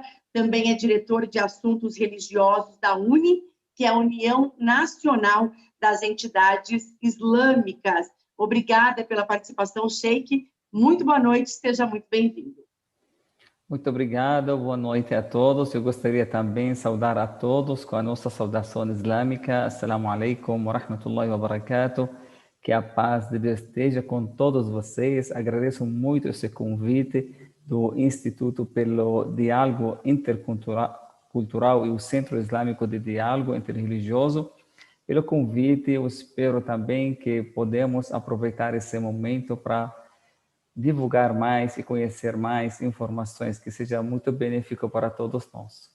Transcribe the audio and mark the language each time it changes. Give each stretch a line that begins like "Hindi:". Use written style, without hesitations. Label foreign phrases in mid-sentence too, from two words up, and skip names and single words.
Portuguese: Também é diretor de assuntos religiosos da UNE, que é a União Nacional das Entidades Islâmicas. Obrigada pela participação, sheik. Muito boa noite, seja muito bem-vindo. Muito obrigado, boa noite a todos. Eu gostaria também de saudar a todos com a nossa saudação islâmica.
Arabic: السلام عليكم ورحمة الله وبركاته.
Portuguese: Que a paz de Deus esteja com todos vocês. Agradeço muito esse convite do Instituto pelo Diálogo Intercultural e o Centro Islâmico de Diálogo Interreligioso. Pelo convite, eu espero também que podemos aproveitar esse momento para divulgar mais e conhecer mais informações que seja muito benéfico para todos nós.